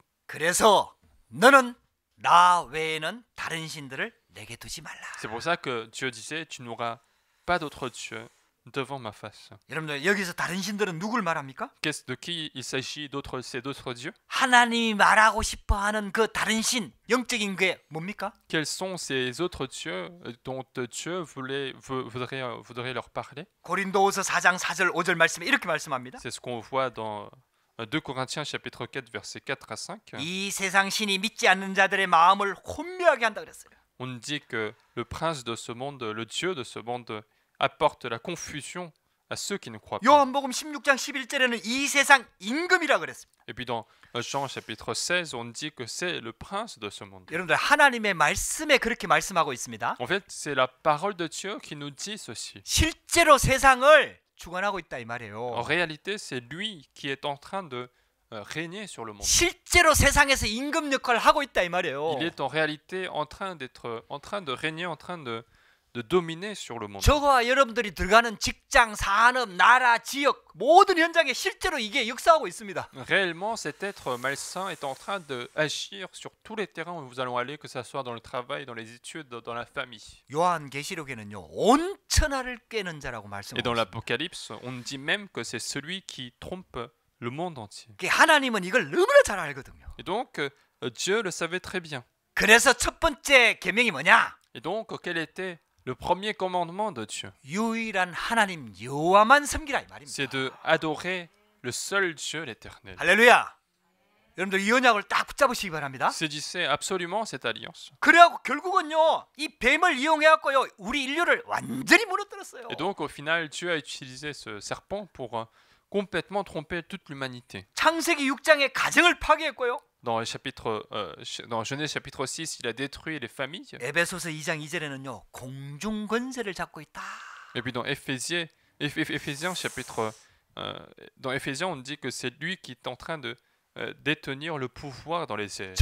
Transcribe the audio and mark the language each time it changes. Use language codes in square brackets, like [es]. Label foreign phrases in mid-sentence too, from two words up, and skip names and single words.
[ko] 그래서 너는 나 외에는 다른 신들을 내게 두지 말라. [fr] C'est pour ça que Dieu disait, tu n'auras pas d'autre Dieu devant ma face. [ko] 여러분들 여기서 다른 신들은 누굴 말합니까? [fr] De qui il s'agit ces d'autres dieux? [ko] 하나님이 말하고 싶어하는 그 다른 신, 영적인 게 뭡니까? [fr] Quels sont ces autres dieux dont Dieu voudrait leur parler? [ko] 고린도후서 4장 4절 5절 말씀에 이렇게 말씀합니다. [fr] C'est ce qu'on voit dans 2 Corinthiens chapitre 4 versets 4 à 5. [ko] 이 세상 신이 믿지 않는 자들의 마음을 혼미하게 한다 그랬어요. [fr] On dit que le prince de ce monde, le dieu de ce monde, apporte la confusion à ceux qui ne croient pas. [ko] 요한복음 16장 11절에는 이 세상 임금이라 그랬습니다. [fr] Et puis dans Jean chapitre 16, on dit que c'est le prince de ce monde. [ko] 여러분들 하나님의 말씀에 그렇게 말씀하고 있습니다. [fr] En fait, c'est la parole de Dieu qui nous dit ceci. [ko] 실제로 세상을 주관하고 있다 이 말이에요. [fr] En réalité, c'est lui qui est en train de régner sur le monde. [ko] 실제로 세상에서 임금 역할을 하고 있다 이 말이에요. [fr] Il est en réalité en train de régner, en train de dominer sur le monde. [ko] 저와 여러분들이 들어가는 직장, 산업, 나라, 지역 모든 현장에 실제로 이게 역사하고 있습니다. [fr] Réellement, cet être malsain est en train d'agir sur tous les terrains où nous allons aller, que ce soit dans le travail, dans les études, dans la famille. [ko] 요한계시록에는요 온 천하를 깨는 자라고 [fr] Et dans [ko] 말씀합니다. [fr] l'Apocalypse, on dit même que c'est celui qui trompe le monde entier. [ko] 하나님은 이걸 너무나 잘 알거든요. [fr] Et donc, Dieu le savait très bien. [ko] 그래서 첫 번째 계명이 뭐냐? [fr] Et donc, quel était le premier commandement de Dieu? [ko] 유일한 하나님 여호와만 섬기라 이 말입니다. [fr] C'est de adorer le seul Dieu, l'Éternel. [ko] 할렐루야. 여러분들 이 언약을 딱 붙잡으시기 바랍니다. [fr] Saisissez absolument cette alliance. [ko] 그래갖고 결국은요 이 뱀을 이용해갖고요 우리 인류를 완전히 무너뜨렸어요. [fr] Et donc, au final, Dieu a utilisé ce serpent pour complètement tromper toute l'humanité. [ko] 창세기 6장에 가정을 파괴했고요. [fr] Dans Genèse chapitre 6, il a détruit les familles. [ko] 에베소서 2장 2절에는요 공중 권세를 잡고 있다. [fr] Et puis dans Éphésiens chapitre dans Éphésiens, on dit que c'est lui qui est en train de détenir le pouvoir dans les airs.